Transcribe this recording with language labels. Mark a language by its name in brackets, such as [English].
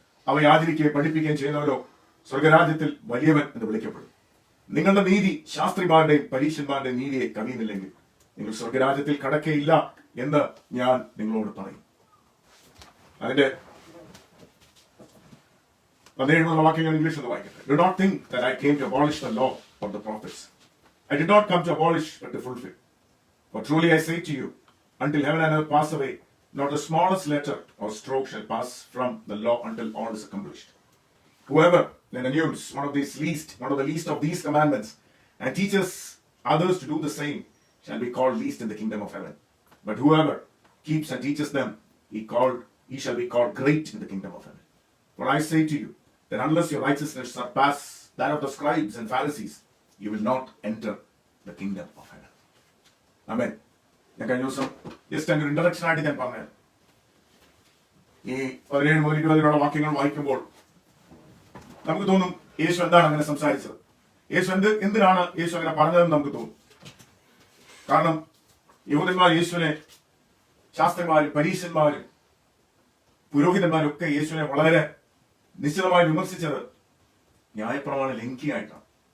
[Malayalam] അവയെ ആചരിക്കുകയും പഠിപ്പിക്കുകയും ചെയ്യുന്നവരോ സ്വർഗരാജ്യത്തിൽ വലിയവൻ എന്ന് വിളിക്കപ്പെടും. നിങ്ങളുടെ നീതി ശാസ്ത്രിമാരുടെയും പരീക്ഷന്മാരുടെയും നീതിയെ കവിയുന്നില്ലെങ്കിൽ നിങ്ങൾ സ്വർഗരാജ്യത്തിൽ കടക്കയില്ല എന്ന് ഞാൻ നിങ്ങളോട് പറയും. അതിന്റെ 17 വാക്യങ്ങൾ ഇംഗ്ലീഷിൽ ഒന്ന് വായിക്കട്ടെ. [English] Do not think that I came to abolish the law or the prophets. I did not come to abolish but to fulfill. For truly I say to you, until heaven and earth pass away, not the smallest letter or stroke shall pass from the law until all is accomplished. Whoever then annulls one of the least of these commandments and teaches others to do the same shall be called least in the kingdom of heaven. But whoever keeps and teaches them, he shall be called great in the kingdom of heaven. For I say to you, that unless your righteousness surpass that of the scribes and Pharisees, you will not enter the kingdom of heaven. Amen. [Malayalam] ഞാൻ കഴിഞ്ഞ ദിവസം just അതിന്റെ introduction ആയിട്ട് ഞാൻ പറഞ്ഞത്, ഈ 17 മുതൽ 20 വാക്യങ്ങൾ വായിക്കുമ്പോൾ നമുക്ക് തോന്നും യേശു എന്താണ് അങ്ങനെ സംസാരിച്ചത്, യേശു എന്തിനാണ് യേശു അങ്ങനെ പറഞ്ഞതെന്ന് നമുക്ക് തോന്നും. കാരണം യഹൂദന്മാർ യേശുവിനെ, ശാസ്ത്രന്മാരും പരീശന്മാരും പുരോഹിതന്മാരും ഒക്കെ യേശുവിനെ വളരെ നിശ്ചിതമായി വിമർശിച്ചത് ന്യായപ്രമാണ ലംഘിയായിട്ടാണ്.